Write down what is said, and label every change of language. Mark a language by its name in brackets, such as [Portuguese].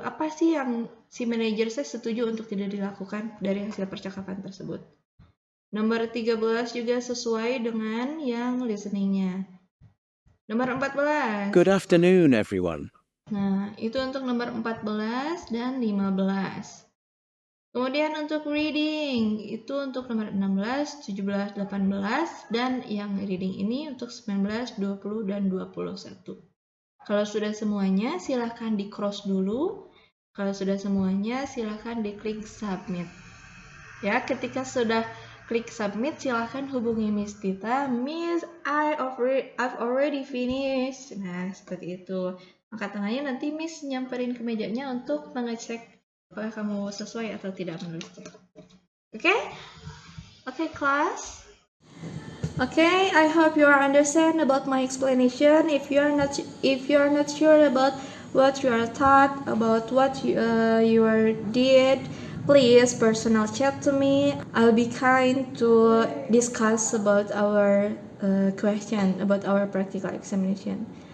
[Indonesian] Apa sih yang si manajer saya setuju untuk tidak dilakukan dari hasil percakapan tersebut? Nomor 13 juga sesuai dengan yang listeningnya. Nomor 14. [English] Good afternoon, everyone. [Indonesian] Nah, itu untuk nomor 14 dan 15. Kemudian untuk reading, itu untuk nomor 16, 17, 18, dan yang reading ini untuk 19, 20, dan 21. Kalau sudah semuanya, silahkan di-cross dulu. Kalau sudah semuanya, silahkan diklik submit. Ya, ketika sudah klik submit, silahkan hubungi Miss Tita. [English] Miss, I've already finished. [Indonesian] Nah, seperti itu. Angkat tangannya, nanti Miss nyamperin ke mejanya untuk mengecek apakah kamu sesuai atau tidak menulisnya. [English] Okay, class. Okay, I hope you understand about my explanation. If you are not sure about what you are taught, about what you did, please personal chat to me. I'll be kind to discuss about our question, about our practical examination.